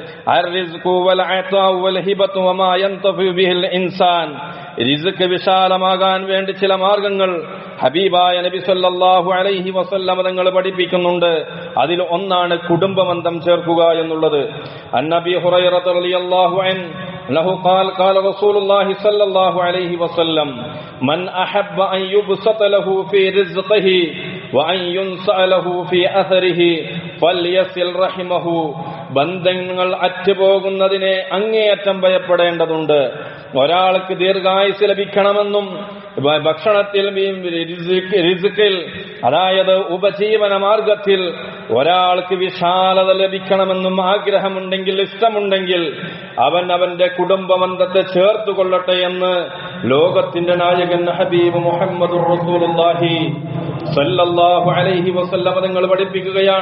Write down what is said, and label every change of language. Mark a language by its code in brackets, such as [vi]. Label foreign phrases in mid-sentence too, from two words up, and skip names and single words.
[ml] റിസ്ക് വിശാലമാകാൻ വേണ്ടി ചില മാർഗങ്ങൾ ഹബീബായ നബി [ar] صلى الله عليه وسلم [ml] തങ്ങൾ പഠിപ്പിക്കുന്നുണ്ട്. അതിൽ ഒന്നാണ് കുടുംബബന്ധം ചേർക്കുക എന്നുള്ളത്. [ar] عن أبي هريرة رضي الله عنه له قال رسول الله صلى الله عليه وسلم من أحب أن يبسط له في رزقه وأن ينسأ له في أثره فليصل رحمه. [ml] ബന്ധങ്ങൾ അറ്റുപോകുന്നതിനെ അങ്ങേയറ്റം ഭയപ്പെടേണ്ടതുണ്ട്. ഒരാൾക്ക് ദീർഘായുസ് ലഭിക്കണമെന്നും ഭക്ഷണത്തിൽ റിസ്കിൽ അതായത് ഉപജീവന മാർഗത്തിൽ ഒരാൾക്ക് വിശാലത ലഭിക്കണമെന്നും ആഗ്രഹമുണ്ടെങ്കിൽ, ഇഷ്ടമുണ്ടെങ്കിൽ അവൻ അവന്റെ കുടുംബബന്ധത്തെ ചേർത്തുകൊള്ളട്ടെ എന്ന് ലോകത്തിന്റെ നായകൻ ഹബീബ് [ar] محمد رسول الله صلى الله عليه وسلم [ml] തങ്ങൾ പഠിപ്പിക്കുകയാണ്.